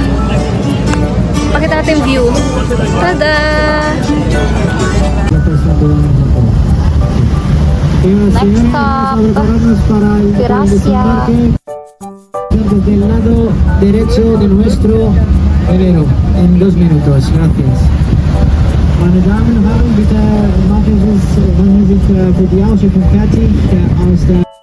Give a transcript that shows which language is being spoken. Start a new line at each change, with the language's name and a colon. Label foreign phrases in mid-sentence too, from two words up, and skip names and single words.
Filipino: Pakita natin yung view. Tada!
English: Next stop,
Spanish: Gracia. Gracias. Desde el lado derecho de nuestro velero en 2 minutos. Gracias.
German: Meine Damen und Herren, bitte machen Sie sich für die Ausschiffung fertig aus der